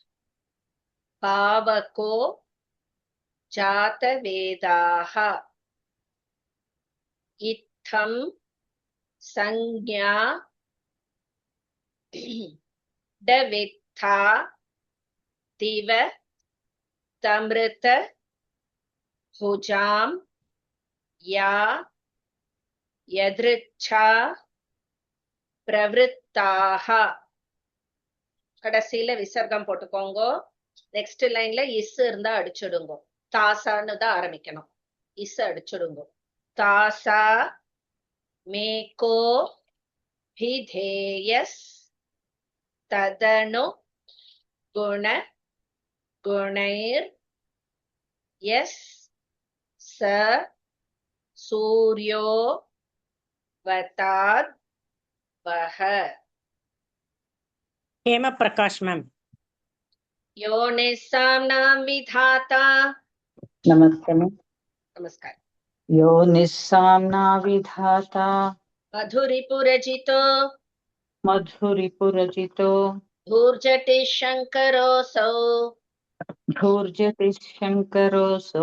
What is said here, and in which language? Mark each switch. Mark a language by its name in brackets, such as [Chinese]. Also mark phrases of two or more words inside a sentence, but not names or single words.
[Sanskrit] पावको जात वेदाः इत्थं संज्ञा दवित्था दिव तमृत भुजां या यदृच्छा प्रवृत्ताः. [Tamil] கடைசியில விசர்க்கம் போட்டுக்கோங்க. [English] next line [Tamil] இஸ் இருந்தா அடிச்சுடுங்க. தாசான்னு தான் ஆரம்பிக்கணும். இஸ் அடிச்சுடுங்க. [Sanskrit] दासा मेघो विधेयस् तदनु गुण गुणैर् एस् च सूर्यो वदात् वह. [Tamil] ஹேம பிரகாஷ் மேம். [Sanskrit] यो निसाम्नाम् विधाता. [Hindi] नमस्ते मैम। [Tamil] நமஸ்கார். [Sanskrit] यो निस्साम्ना विधाता மதுரிபுரஜிதோ मधुरिपुरजितो धूर्जटि शङ्करोऽसौ. धूर्जटिः शङ्करोऽसौ।